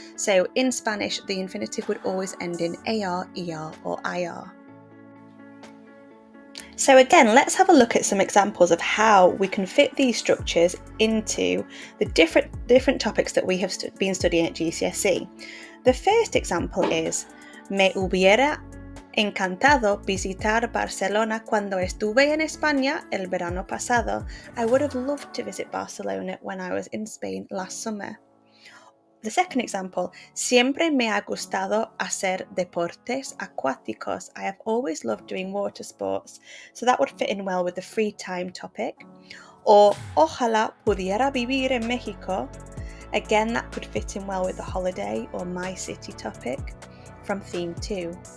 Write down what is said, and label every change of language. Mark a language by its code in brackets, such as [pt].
[en] So in Spanish, the infinitive would always end in AR, ER, or IR. So again, let's have a look at some examples of how we can fit these structures into the different topics that we have been studying at GCSE. The first example is [es] me hubiera encantado visitar Barcelona cuando estuve en España el verano pasado. [en] I would have loved to visit Barcelona when I was in Spain last summer. The second example, [es] siempre me ha gustado hacer deportes acuáticos. [en] I have always loved doing water sports, so that would fit in well with the free time topic. Or, [es] ojalá pudiera vivir en México. [en] Again, that could fit in well with the holiday or my city topic from theme 2.